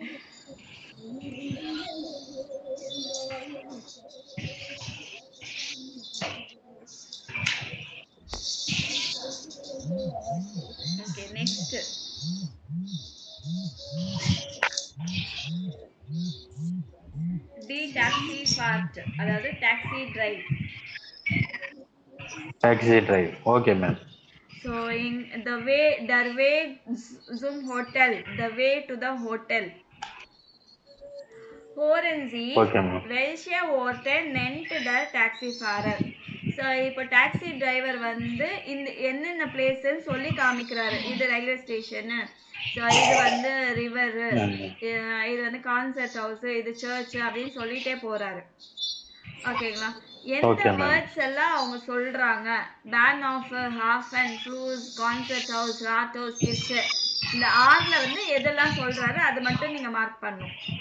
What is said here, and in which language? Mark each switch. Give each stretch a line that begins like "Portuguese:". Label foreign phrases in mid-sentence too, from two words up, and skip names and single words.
English: okay, next the taxi part, அதாவது taxi drive. taxi drive. okay ma'am. So in the way
German: der Weg zum Hotel,
English: the way to the hotel.
German: Hören Sie, welche Worte nennt der Taxifahrer?
Tamil: ஸோ இப்போ
English: taxi driver
Tamil: வந்து இந்த என்னென்ன பிளேஸ்ன்னு சொல்லி காமிக்கிறாரு. இது
English: railway station,
Tamil: ஸோ இது வந்து ரிவரு, இது வந்து
English: concert house,
Tamil: இது சர்ச்சு அப்படின்னு சொல்லிட்டே போறாரு. ஓகேங்களா? எந்த வேர்ட்ஸ் எல்லாம் அவங்க சொல்றாங்க,
German: Bahnhof, Hafen, Fluss, Konzerthaus, Rathaus, Kirche,
Tamil: இந்த ஆர்ல வந்து எதெல்லாம் சொல்றாரு அது மட்டும் நீங்க மார்க் பண்ணணும்.